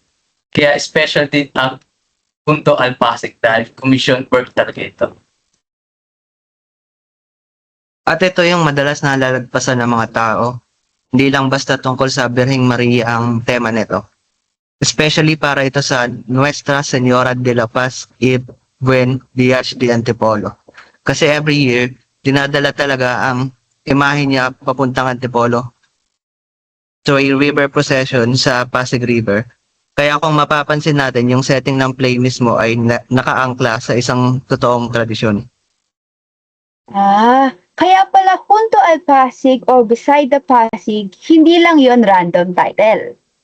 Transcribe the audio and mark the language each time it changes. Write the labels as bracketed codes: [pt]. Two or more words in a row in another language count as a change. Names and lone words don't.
[tl] Kaya special din ang Junto al Pasig dahil [en] commission work [tl] talaga ito. At ito yung madalas nalalagpasan ng mga tao. Hindi lang basta tungkol sa Birheng Maria ang tema nito. Especially para ito sa Nuestra Señora de la Paz y Buen Viaje de Antipolo. Kasi [en] every year, [tl] dinadala talaga ang imahe niya papuntang Antipolo [en] to a river procession [tl] sa Pasig River. Kaya kung mapapansin natin, yung setting ng play mismo ay nakaangkla sa isang totoong tradisyon. Kaya pala Junto al Pasig or Beside the Pasig, hindi lang yon [en] random title.